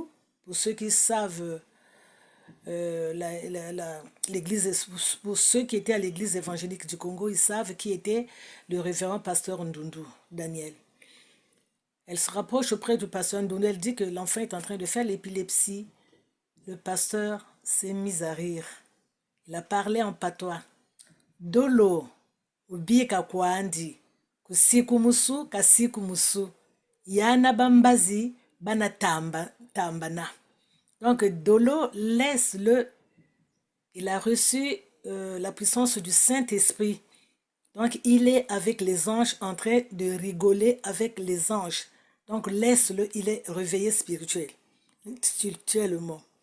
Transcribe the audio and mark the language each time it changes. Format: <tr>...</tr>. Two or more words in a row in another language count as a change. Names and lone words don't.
<fr>Pour ceux qui savent, l'église, pour ceux qui étaient à l'église évangélique du Congo, ils savent qui était le révérend pasteur Ndundu, Daniel. Elle se rapproche auprès du pasteur Ndundu, elle dit que l'enfant est en train de faire l'épilepsie. Le pasteur s'est mis à rire. Il a parlé en patois. Dolo,</fr> <kg>ubika kwandi, kusiku musu, kasiku musu. Yana bambazi, bana tambana.</kg> <fr>Donc, Dolo, laisse-le. Il a reçu la puissance du Saint-Esprit. Donc, il est avec les anges en train de rigoler avec les anges. Donc, laisse-le, il est réveillé spirituellement.</fr>